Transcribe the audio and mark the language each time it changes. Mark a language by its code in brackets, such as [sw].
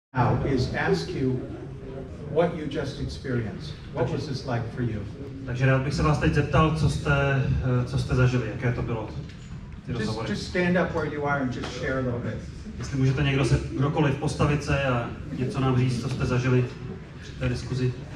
[en] now is ask you what you just experienced. What was this like for you? [cs] Takže rád bych se vás teď zeptal, co jste zažili, jaké to bylo, ty rozhovory. [en] Just stand up where you are and just share a little bit. [cs] Jestli můžete kdokoliv postavit se a něco nám říct, co jste zažili při té diskuzi.